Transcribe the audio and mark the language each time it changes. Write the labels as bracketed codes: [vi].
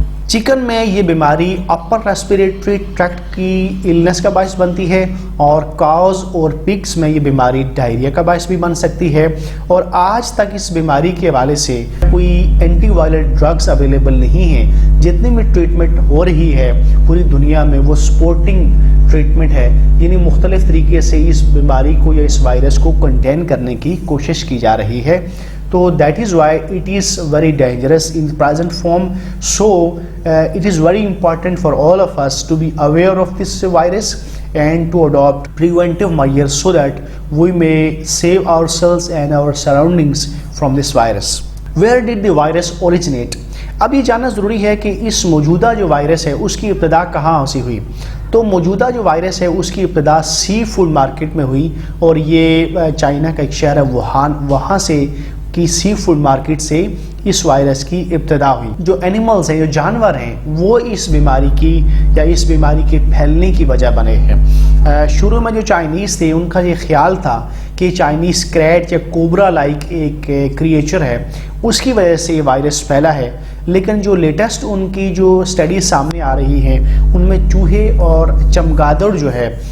[ur] Chicken میں یہ بیماری اپر ریسپیریٹری ٹریکٹ کی النس کا باعث بنتی ہے، اور کاؤز اور پگس میں یہ بیماری ڈائریا کا باعث بھی بن سکتی ہے۔ اور آج تک اس بیماری کے حوالے سے کوئی اینٹی وائرل ڈرگز اویلیبل نہیں ہیں۔ جتنی بھی ٹریٹمنٹ ہو رہی ہے پوری دنیا میں وہ سپورٹنگ ٹریٹمنٹ ہے، یعنی مختلف طریقے سے اس بیماری کو یا اس وائرس کو کنٹین کرنے کی کوشش کی جا رہی ہے۔ تو [en] that is why it is very dangerous in the present form. So it is very important for all of us to be aware of this virus and to adopt preventive measures so that we may save ourselves and our surroundings from this virus. Where did the virus originate? [ur] اب یہ جاننا ضروری ہے کہ اس موجودہ جو virus ہے اس کی ابتدا کہاں سے ہوئی۔ تو موجودہ جو وائرس ہے اس کی ابتدا سی فوڈ مارکیٹ میں ہوئی، اور یہ چائنا کا ایک شہر ہے ووہان، وہاں سے کی سی فوڈ مارکیٹ سے اس وائرس کی ابتدا ہوئی۔ جو اینیملز ہیں، جو جانور ہیں، وہ اس بیماری کی یا اس بیماری کے پھیلنے کی وجہ بنے ہیں۔ شروع میں جو چائنیز تھے ان کا یہ خیال تھا کہ چائنیز کریٹ یا کوبرا لائک ایک کریچر ہے، اس کی وجہ سے یہ وائرس پھیلا ہے، لیکن جو لیٹسٹ ان کی جو اسٹڈیز سامنے آ رہی ہیں ان میں چوہے اور چمگادڑ جو ہے